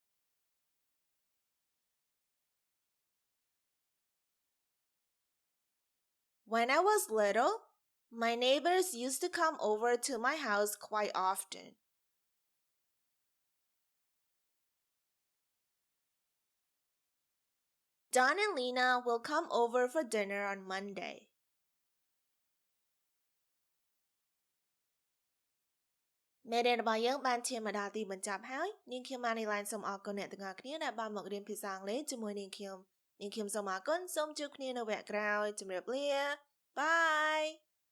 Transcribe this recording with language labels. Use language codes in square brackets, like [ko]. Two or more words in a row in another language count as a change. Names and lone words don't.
[en] When I was little, my neighbors used to come over to my house quite often. Don and Lena will come over for dinner on Monday. [km] មេរៀនរបស់យើងបានឈានមកដល់ទីបញ្ចប់ហើយនាងខ្ញុំ Manylen សូមអរគុណអ្នកទាំងអស់គ្នាដែលបានមករៀនភាសាអង់គ្លេសជាមួយនាងខ្ញុំសូមអរគុណសូមជួបគ្នានៅវគ្គក្រោយជម្រាបលា Bye